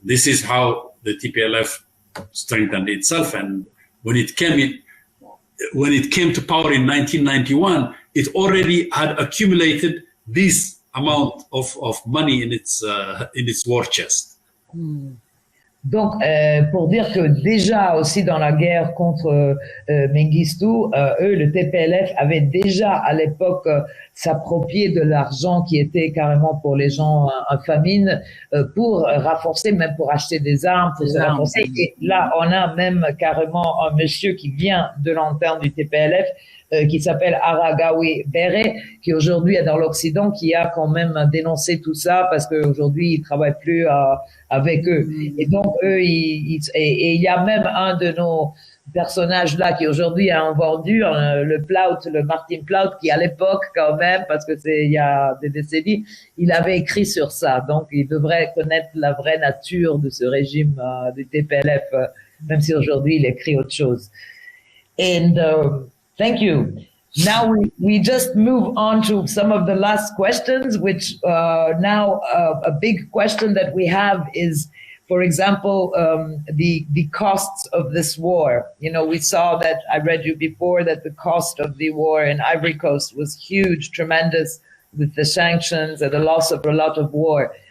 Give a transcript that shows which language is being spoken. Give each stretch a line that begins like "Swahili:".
English: This is how the TPLF strengthened itself. And when it came to power in 1991, it already had accumulated this amount of money in its war chest.
French: Donc, pour dire que déjà aussi dans la guerre contre Mengistu, eux, le TPLF, avait déjà à l'époque s'approprié de l'argent qui était carrément pour les gens en famine, pour renforcer, même pour acheter des armes, pour se renforcer. Et là, on a même carrément un monsieur qui vient de l'interne du TPLF, qui s'appelle Aragawi Berhe, qui aujourd'hui est dans l'Occident, qui a quand même dénoncé tout ça parce qu'aujourd'hui, il travaille plus avec eux. Et donc, eux, et il y a même un de nos personnages là qui aujourd'hui a vendu le Martin Plaut, qui à l'époque quand même, parce que c'est il y a des décennies, il avait écrit sur ça. Donc, il devrait connaître la vraie nature de ce régime du TPLF, même si aujourd'hui il écrit autre chose.
English: And thank you. Now we just move on to some of the last questions, which now a big question that we have is, for example, the costs of this war. We saw that, I read you before, that the cost of the war in Ivory Coast was huge, tremendous, with the sanctions and the loss of a lot of war.